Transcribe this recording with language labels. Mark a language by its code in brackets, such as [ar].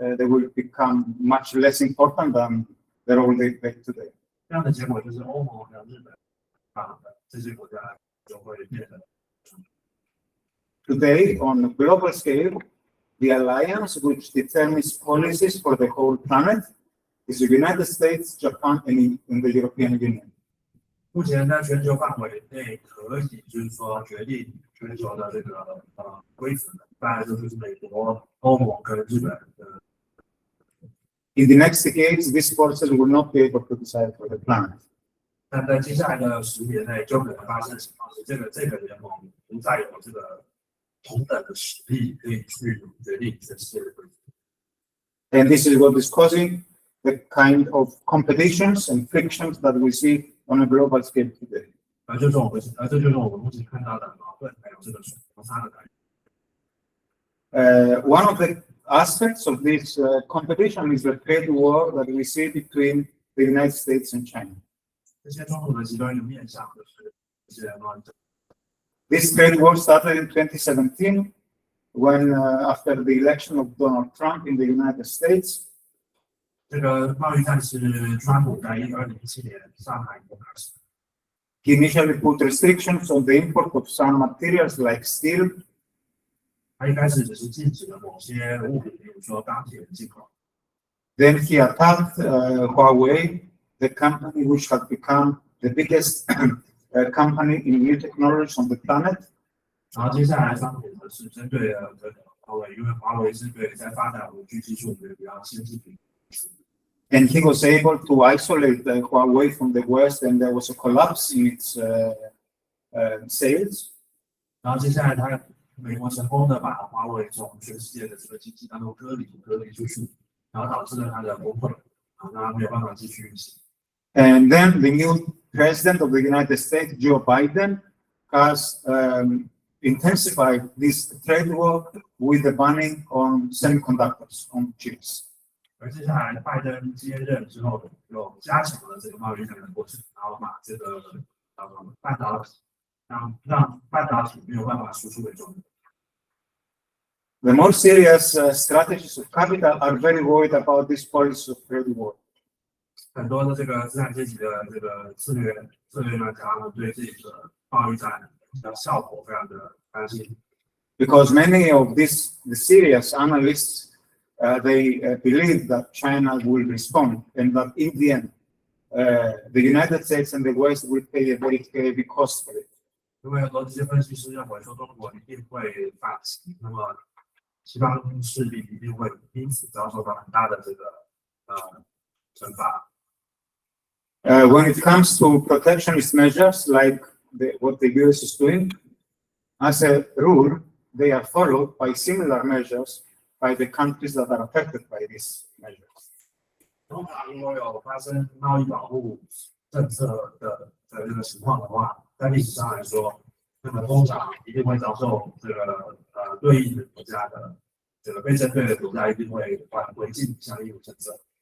[en] They will become much less important than they're already today. [zh] 这样的结果就是欧盟和日本这些国家就会变得。 [en] Today, on a global scale, the alliance which determines policies for the whole planet is the United States, Japan, and the European Union. [zh] 目前在全球范围内，可以就是说决定全球的这个规则的，大概就是美国、欧盟跟日本的。 [en] In the next decades, these forces will not be able to decide for the planet. [zh] 但在接下来的10年内，就可能发生的情况是，这个联盟不再有这个同等的实力可以去决定全世界的规则。 [en] And this is what is causing the kind of competitions and frictions that we see on a global scale today. [zh] 这就是我们目前看到的矛盾，还有这个摩擦的感觉。 [en] One of the aspects of this competition is the trade war that we see between the United States and China. [zh] 这些冲突的其中一个面向就是这些贸易战。 [en] This trade war started in 2017 when, after the election of Donald Trump in the United States, [zh] 这个贸易战是川普在2017年上海开始。 [en] He initially put restrictions on the import of some materials like steel. [zh] 他一开始只是禁止了某些物品，比如说钢铁的进口。 [en] Then he attacked Huawei, the company which had become the biggest company in new technologies on the planet. [zh] 然后接下来商品呢是针对了这个华为，因为华为是对在发展5G 技术比较先进的。 [en] And he was able to isolate Huawei from the West, and there was a collapse in its sales. [zh] 然后接下来他美国成功的把华为从全世界的这个经济当中隔离出去，然后导致了它的崩溃，让它没有办法继续运行。 [en] And then the new president of the United States, Joe Biden, has intensified this trade war with the banning on semiconductors, on chips. [zh] 而接下来拜登接任之后，又加强了这个贸易战的过程，然后把这个半导体让半导体没有办法输出给中国。 [en] The more serious strategies of capital are very worried about this policy of trade war. [zh] 很多的这个资产阶级的这个策略专家呢，对这个贸易战的效果非常的担心。 [en] Because many of the serious analysts they believe that China will respond and that in the end the United States and the West will pay a very heavy cost for it. [zh] 因为很多这些分析师认为说中国一定会反击，那么西方势力一定会因此遭受到很大的这个惩罚。 [en] When it comes to protectionist measures like what the US is doing, as a rule, they are followed by similar measures by the countries that are affected by these measures. [zh] 通常如果有发生贸易保护政策的这个情况的话，在历史上来说，那么通常一定会遭受这个对应的国家的这个被针对的国家一定会违禁相应的政策。